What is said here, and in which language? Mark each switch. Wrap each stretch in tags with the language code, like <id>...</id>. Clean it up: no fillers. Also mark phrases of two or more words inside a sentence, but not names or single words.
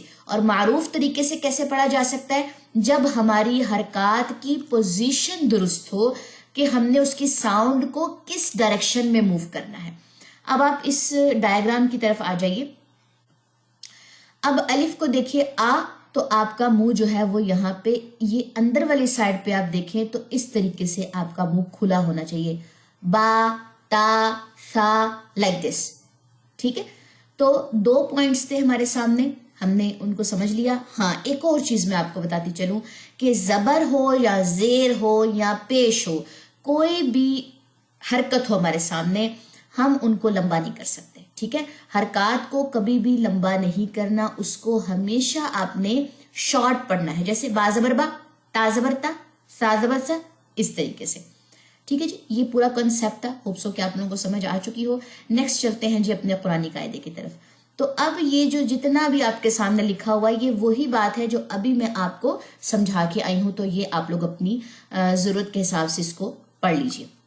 <ur>اور معروف طریقے سے کیسے پڑھا جا سکتا ہے؟ جب ہماری حرکات کی پوزیشن درست ہو کہ ہم نے اس کی ساؤنڈ کو کس ڈائریکشن میں موو کرنا ہے. اب آپ اس ڈائیگرام کی طرف آ جائیے. اب الف کو دیکھیے، آ، تو آپ کا منہ جو ہے وہ یہاں پہ یہ اندر والی سائڈ پہ آپ دیکھیں تو اس طریقے سے آپ کا منہ کھلا ہونا چاہیے. با، تا،</ur> <en>سا، like this.</en> <ur>ٹھیک ہے. تو 2 پوائنٹس تھے ہمارے سامنے، ہم نے ان کو سمجھ لیا. ہاں، ایک اور چیز میں آپ کو بتاتی چلوں کہ زبر ہو یا زیر ہو یا پیش ہو، کوئی بھی حرکت ہو ہمارے سامنے، ہم ان کو لمبا نہیں کر سکتے. ٹھیک ہے. حرکات کو کبھی بھی لمبا نہیں کرنا، اس کو ہمیشہ آپ نے شارٹ پڑھنا ہے. جیسے با زبر با، تا زبر تا، سا زبر سا، اس طریقے سے. ٹھیک ہے جی. یہ پورا کنسیپٹ تھا.</ur> <en>hope so</en> <ur>کہ آپ لوگوں کو سمجھ آ چکی ہو. نیکسٹ چلتے ہیں جی اپنے قرآنی قاعدے کی طرف. تو اب یہ جو جتنا بھی آپ کے سامنے لکھا ہوا ہے، یہ وہی بات ہے جو ابھی میں آپ کو سمجھا کے آئی ہوں. تو یہ آپ لوگ اپنی ضرورت کے حساب سے اس کو پڑھ لیجیے.</ur>